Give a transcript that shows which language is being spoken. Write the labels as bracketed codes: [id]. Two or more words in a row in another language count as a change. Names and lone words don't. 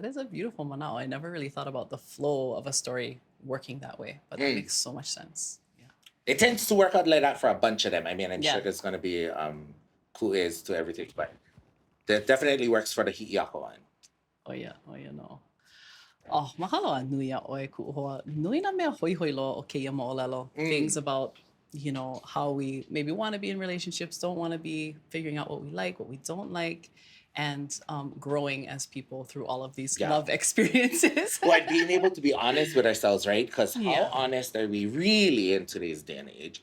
[en] That is a beautiful manao. I never really thought about the flow of a story working that way, but that makes so much sense. Yeah. It tends to work out like that for a bunch of them. I mean, I'm sure there's going to be ku'es to everything, but that definitely works for the hi'iaka one. Oh yeah, no. [haw] Oh, mahalo a nui a ʻoe kuʻu nui na mea hoihoi loa o kēia moʻolelo. [en] Things about, how we maybe want to be in relationships, don't want to be, figuring out what we like, what we don't like, and growing as people through all of these love experiences. Well, being able to be honest with ourselves, right? Because how honest are we really in today's day and age?